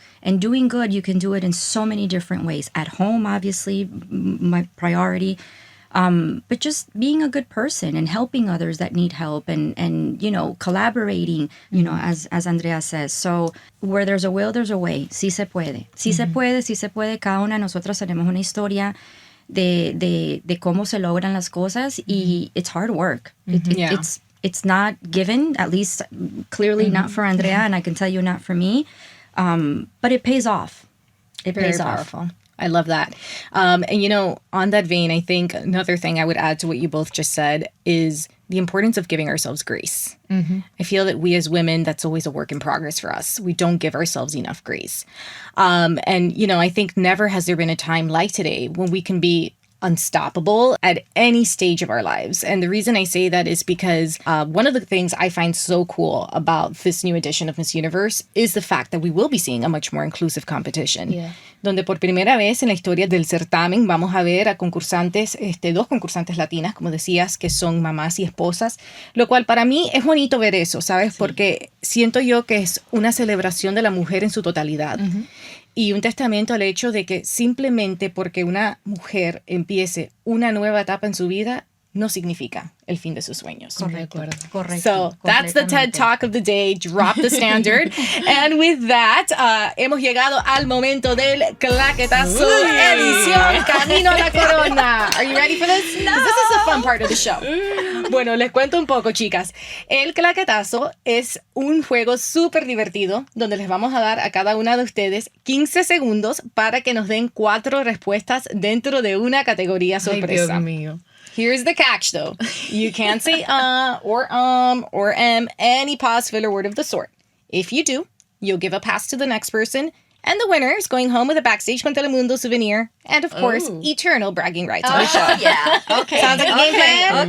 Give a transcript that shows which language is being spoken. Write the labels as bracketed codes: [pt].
[en] And doing good, you can do it in so many different ways. At home, obviously, my priority. But just being a good person and helping others that need help and you know, collaborating, you know, as Andrea says. So where there's a will, there's a way. [es] Sí se puede. Sí se puede, sí se puede. Cada una de nosotras tenemos una historia de cómo se logran las cosas, y [en] it's hard work. It's not given, at least clearly not for Andrea, and I can tell you not for me. But it pays off. It pays Very powerful. I love that. And, you know, on that vein, I think another thing I would add to what you both just said is the importance of giving ourselves grace. Mm-hmm. I feel that we as women, that's always a work in progress for us. We don't give ourselves enough grace. And, you know, I think never has there been a time like today when we can be unstoppable at any stage of our lives. And the reason I say that is because one of the things I find so cool about this new edition of Miss Universe is the fact that we will be seeing a much more inclusive competition. Yeah. [es] Donde por primera vez en la historia del certamen vamos a ver a concursantes, dos concursantes latinas, como decías, que son mamás y esposas, lo cual para mí es bonito ver eso, ¿sabes? Sí. Porque siento yo que es una celebración de la mujer en su totalidad. Uh-huh. Y un testamento al hecho de que simplemente porque una mujer empiece una nueva etapa en su vida, no significa el fin de sus sueños. Correcto. [en] So that's the TED Talk of the day. Drop the standard. And with that, [es] hemos llegado al momento del claquetazo. Edición Camino a la Corona. [en] Are you ready for this? No. This is the fun part of the show. [es] Bueno, les cuento un poco, chicas. El claquetazo es un juego súper divertido donde les vamos a dar a cada una de ustedes 15 segundos para que nos den 4 respuestas dentro de una categoría sorpresa. Ay, Dios mío. [en] Here's the catch, though. You can't say or any pause, filler word of the sort. If you do, you'll give a pass to the next person, And the winner is going home with a Backstage con Telemundo souvenir and, of course, eternal bragging rights on the show. Yeah. Okay. Sounds like a game plan?